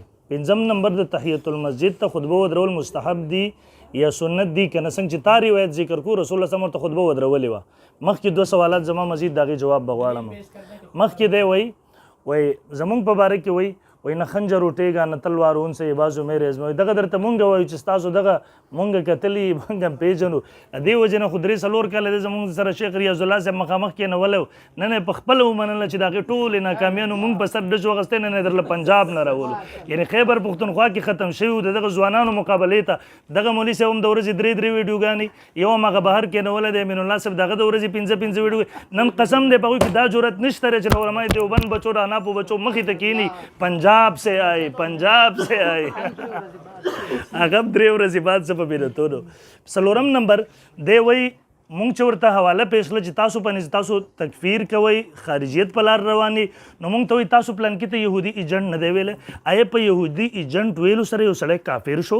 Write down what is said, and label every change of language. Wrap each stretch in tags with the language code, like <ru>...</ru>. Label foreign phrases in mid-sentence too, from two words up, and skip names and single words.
<ps>پنځم نمبر د تحیة المسجد ته خطبه ودرول مستحب دی یا سنت دی که نه، څنګه چې تا روایت ذکر کو رسول الله</ps> <ar>صلی الله علیه وسلم</ar> <ps>ته خطبه ودرولې وه. مخکې دوه سوالات زما مزید د هغې جواب به غواړم. مخکې دی وایي زمونږ په باره کې وایي</ps> <ur>نه خنجر اٹھेगा نه تلوار اون سے بازو میرے</ur> <ps>ازموي. دغه درته مونږ وایو چې ستاسو دغه مونږ کتلی مونږ پیژنو. دې وجې نه خو درې څلور کاله دی زمونږ سره شیخ ریاض الله صاحب مخامخ کېنولی و، نه په خپله ومنله چې د هغې ټولې ناکامیانو مونږ په سر ډش واخیستی، نه درله پنجاب نه راولو. یعنې خیبر پښتونخوا کې ختم شوي وو. د دغه ځوانانو مقابلې ته دغه مولوي صاحب هم د ورځې درې ویډیوګانې، یو هم هغه بهر کېنولی دی امین الله صاحب، دغه د ورځې پنځه ویډیو. نن قسم دی په هغوی کې دا جرأت نشته دی چې علماء دیوبند بچو د اناپو بچو مخې ته کښېني</ps> <ur>پنجاب سے آئے پنجاب سے آئے.</ur> <ps>هغه درې ورځې بعد څه په بیرتونو. څلورم نمبر دی وایي مونږ چې ورته حواله پیش کړه چې تاسو په نظر تاسو تکفیر کوئ، خارجیت په لار روانې، نو مونږ ته وایي تاسو پلان کې ته یهودي ایجنټ نه دی ویلی. آیا په یهودي ایجنټ ویلو سره یو سړی کافر شو؟</ps>